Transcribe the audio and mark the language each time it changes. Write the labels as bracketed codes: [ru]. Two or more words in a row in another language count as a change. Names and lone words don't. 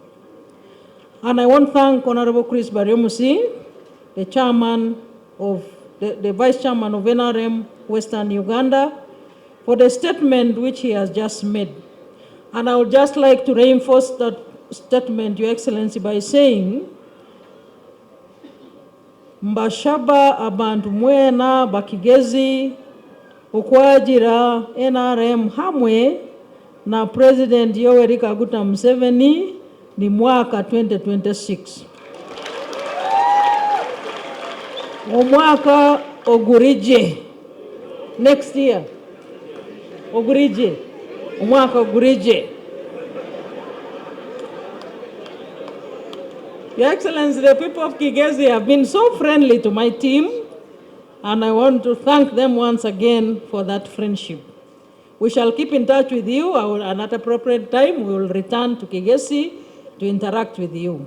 [en] And I want to thank Honorable Chris Baryomusi, the chairman of the Vice Chairman of NRM Western Uganda, for the statement which he has just made. And I would just like to reinforce that statement, Your Excellency, by saying, [cgg] mbashaba abantu mwena bakigezi okwajira NRM hamwe na President Yoweri Kaguta Museveni ni mwaka 2026. Omwaka ogurije. [en] Next year. Ogurije. [cgg] Omwaka ogurije. [en] Your Excellency, the people of Kigezi have been so friendly to my team, and I want to thank them once again for that friendship. We shall keep in touch with you. At appropriate time, we will return to Kigezi to interact with you.